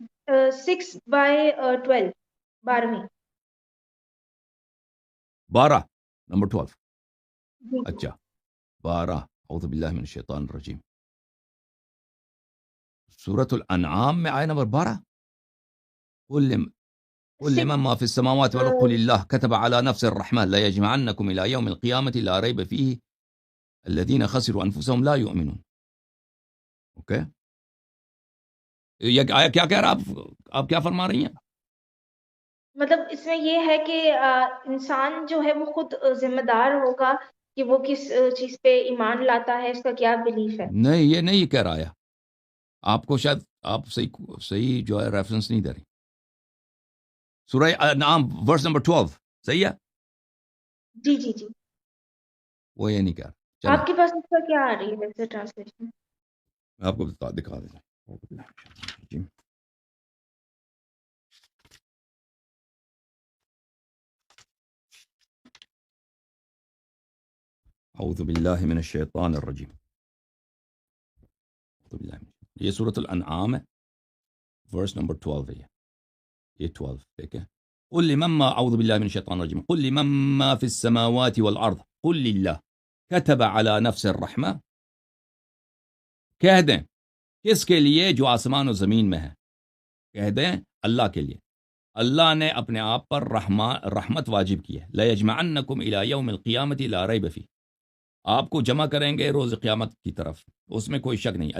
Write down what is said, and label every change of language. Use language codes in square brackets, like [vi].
[ur] 6/12، 12ویں. 12، number 12. جی اچھا، 12. [ar] اعوذ باللہ من الشیطان الرجیم. [ur] سورۃ الانعام میں آیا نمبر 12. [ar] قل لمن ما في السماوات والارض قل الله كتب على نفس الرحمة لا يجمعنكم الى يوم القيامة لا ريب فيه الذين خسروا انفسهم لا يؤمنون. [ur] اوکے، یہ آیا کیا کہہ رہا آپ کیا فرما رہی ہیں؟ مطلب اس میں یہ ہے کہ انسان جو ہے وہ خود ذمہ دار ہوگا کہ وہ کس چیز پہ ایمان لاتا ہے، اس کا کیا بلیف ہے. نہیں، یہ نہیں کہہ رہا ہے. آپ کو شاید آپ صحیح جو ہے ریفرنس نہیں دے رہی. سورہ انعام ورس نمبر 12 صحیح ہے، جی جی جی. وہ یہ نہیں کہہ رہا. چلیں آپ کے پاس اس کا کیا آ رہی ہے ویسے ٹرانسلیشن؟ میں آپ کو دکھا دیتا ہوں. [ar] اعوذ باللہ من الشیطان الرجیم. [ur] یہ سورۃ الانعام ہے، ورس نمبر 12 ہے. یہ 12 ٹھیک ہے. [ar] قل لمن ما اعوذ باللہ من الشیطان الرجیم قل لمن ما في السماوات والارض قل للہ كتب على نفس الرحمة. [ur] کہہ دیں کس کے لیے جو آسمان و زمین میں ہے، کہہ دیں اللہ کے لیے. اللہ نے اپنے آپ پر رحمت واجب کی ہے. [ar] لَيَجْمَعَنَّكُمْ إِلَى يَوْمِ الْقِيَامَةِ لَا رَيْبَ فِيهِ. [ur] آپ کو جمع کریں گے روز قیامت کی طرف، اس میں کوئی شک نہیں.